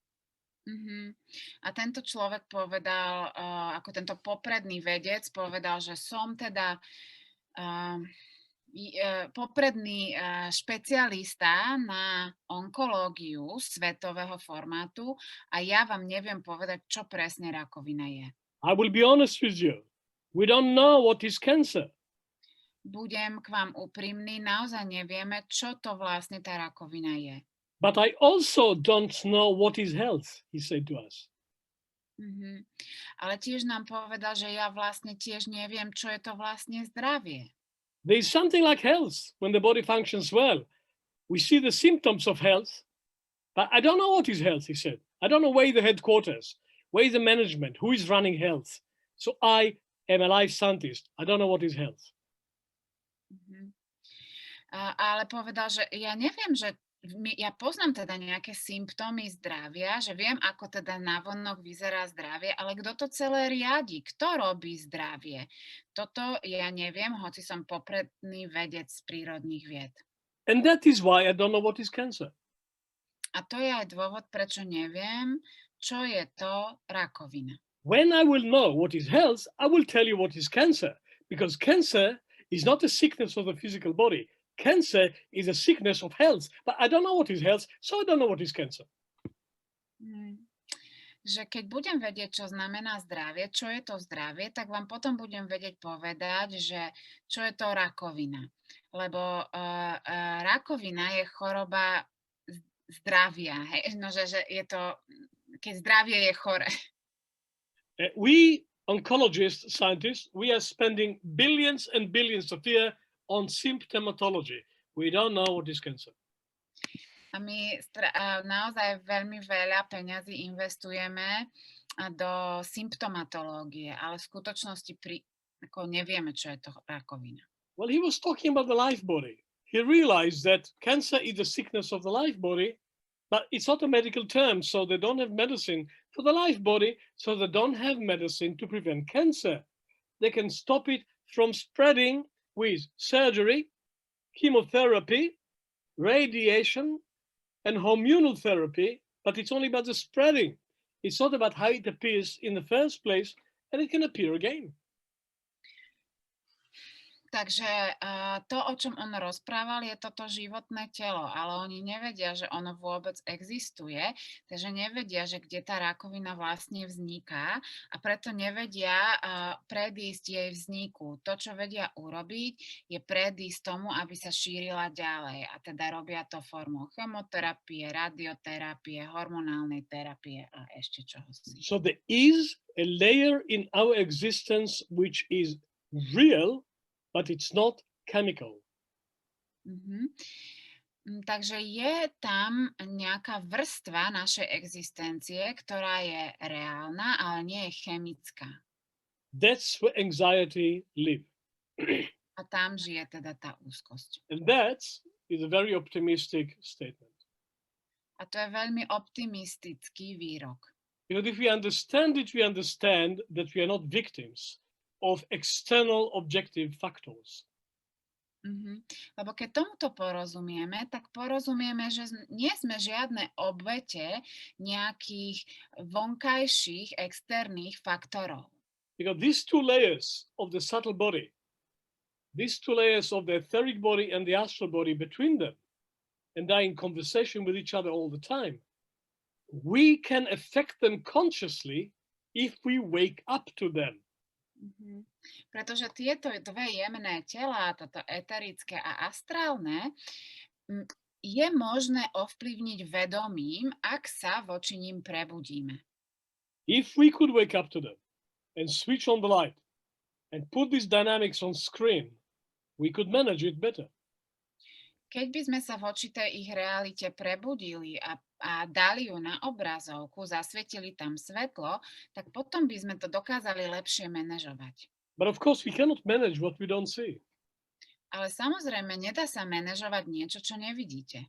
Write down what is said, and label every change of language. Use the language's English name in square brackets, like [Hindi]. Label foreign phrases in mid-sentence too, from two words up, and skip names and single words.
[Slovak] A tento človek povedal, ako tento popredný vedec povedal, že som teda popredný špecialista na onkológiu svetového formátu a ja vám neviem povedať, čo presne rakovina je. [English] I will be honest with you. We don't know what is cancer. [Slovak] Budem k vám úprimný, naozaj nevieme, čo to vlastne tá rakovina je. [English] But I also don't know what is health, he said to us. [Slovak] Ale tiež nám povedal, že ja vlastne tiež neviem, čo je to vlastne zdravie. [English] There is something like health when the body functions well. We see the symptoms of health, but I don't know what is health, he said. I don't know where is the headquarters, where is the management, who is running health. So I am a life scientist. I don't know what is health. [Slovak] Ale povedal, že ja neviem, že ja poznám teda nejaké symptómy zdravia, že viem, ako teda navonok vyzerá zdravie, ale kto to celé riadi? Kto robí zdravie? Toto ja neviem, hoci som popredný vedec z prírodných vied. [English] And that is why I don't know what is cancer. [Slovak] A to je aj dôvod, prečo neviem, čo je to rakovina. [English] When I will know what is health, I will tell you what is cancer, because cancer is not a sickness of the physical body. cancer is a sickness of health, but I don't know what is health, so I don't know what is cancer. [Slovak] Že keď budem vedieť, čo znamená zdravie, čo je to zdravie, tak vám potom budem vedieť povedať, že čo je to rakovina. Lebo rakovina je choroba zdravia. Hej? No, že je to, keď zdravie je chore. [English] We oncologists, scientists, we are spending billions and billions of years on symptomatology. We don't know what is cancer. [Slovak] A my naozaj veľmi veľa peňazí investujeme do symptomatológie, ale v skutočnosti ako nevieme, čo je to rakovina. [English] Well, he was talking about the life body. He realized that cancer is the sickness of the life body, but it's not a medical term, so they don't have medicine for the life body, so they don't have medicine to prevent cancer. They can stop it from spreading with surgery, chemotherapy, radiation, and hormonal therapy, but it's only about the spreading. It's not about how it appears in the first place, and it can appear again. [Slovak] Takže to, o čom on rozprával, je toto životné telo, ale oni nevedia, že ono vôbec existuje, takže nevedia, že kde tá rakovina vlastne vzniká a preto nevedia predísť jej vzniku. To, čo vedia urobiť, je predísť tomu, aby sa šírila ďalej a teda robia to formou chemoterapie, radioterapie, hormonálnej terapie a ešte čohosi. [English] So there is a layer in our existence which is real, but it's not chemical. [Slovak] Takže je tam nejaká vrstva našej existencie, ktorá je reálna, ale nie je chemická. [English] That's where anxiety lives. [Slovak] A tam žije teda tá úzkosť. [English] And that is a very optimistic statement. [Slovak] A to je veľmi optimistický výrok. [English] Because if we understand it, we understand that we are not victims of external objective factors. [Slovak] Lebo keď tomuto porozumieme, tak porozumieme, že nie sme žiadne obete nejakých vonkajších externých faktorov. [English] Because these two layers of the subtle body, these two layers of the etheric body and the astral body between them, and are in conversation with each other all the time, we can affect them consciously if we wake up to them. [Slovak] Pretože tieto dve jemné tela, toto eterické a astrálne, je možné ovplyvniť vedomím, ak sa voči ním prebudíme. [English] If we could wake up to them and switch on the light and put these dynamics on screen, we could manage it better. [Slovak] Keď by sme sa voči tej ich realite prebudili a dali ju na obrazovku, zasvietili tam svetlo, tak potom by sme to dokázali lepšie manažovať. [English] But of course, we cannot manage what we don't see. [Slovak] Ale samozrejme, nedá sa manažovať niečo, čo nevidíte.